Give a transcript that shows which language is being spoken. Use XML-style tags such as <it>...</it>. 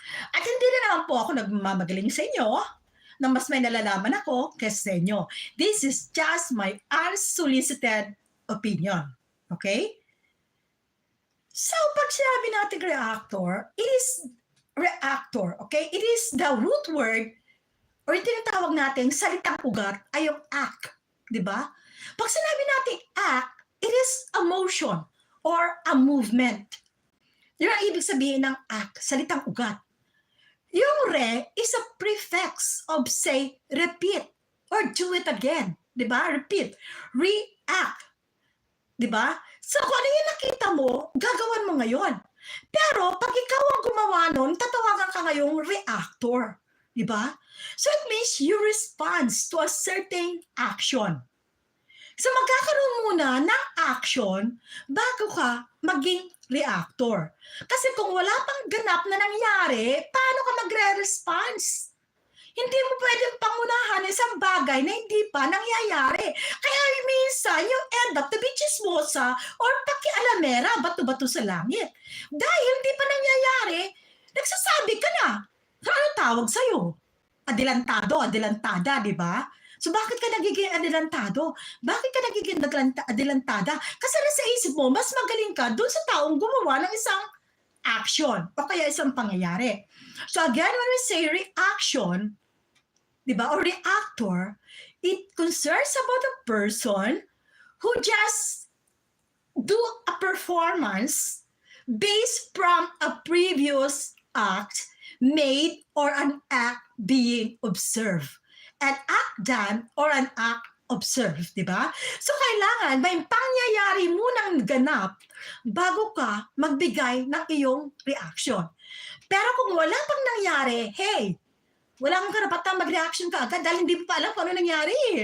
<tl>At hindi na naman po ako nagmamagaling sa inyo na mas may nalalaman ako kaysa sa inyo.</tl> <en>This is just my unsolicited opinion. Okay? So, pag sinabi natin reactor, it is reactor, okay?</en> <tl>It is the root word or yung tinatawag natin salitang ugat ay yung act, di ba?</tl> <en>Pag sinabi natin act, it is a motion or a movement.</en> <tl>Yun ang ibig sabihin ng act, salitang ugat.</tl> <en>Yung re is a prefix of say, repeat or do it again, di ba? Repeat, react, di ba?</en> <tl>So, kung ano yung nakita mo, gagawan mo ngayon. Pero, pag ikaw ang gumawa nun, tatawagan ka ngayong reactor. Diba?</tl> <en>So, it means you respond to a certain action.</en> <tl>So, magkakaroon muna ng action bago ka maging reactor. Kasi kung wala pang ganap na nangyari, paano ka magre-response? Hindi mo pwedeng pangunahan isang bagay na hindi pa nangyayari. Kaya minsan, you end up to be chismosa or pakialamera, bato-bato sa langit. Dahil hindi pa nangyayari, nagsasabi ka na. Ano tawag sa'yo? Adelantada, di ba? So bakit ka nagiging adelantado? Bakit ka nagiging adelantada? Kasi nasa isip mo, mas magaling ka dun sa taong gumawa ng isang action o kaya isang pangyayari.</tl> <en>So again, when we say reaction, diba, or reactor, it concerns about a person who just do a performance based from a previous act made or an act being observed. An act done or an act observed, diba?</en> <tl>So kailangan may pangyayari munang ganap bago ka magbigay ng iyong reaction. Pero kung wala pang nangyari, hey, wala kang karapatang mag-reaction ka agad dahil hindi mo pa alam kung ano nangyari.</tl>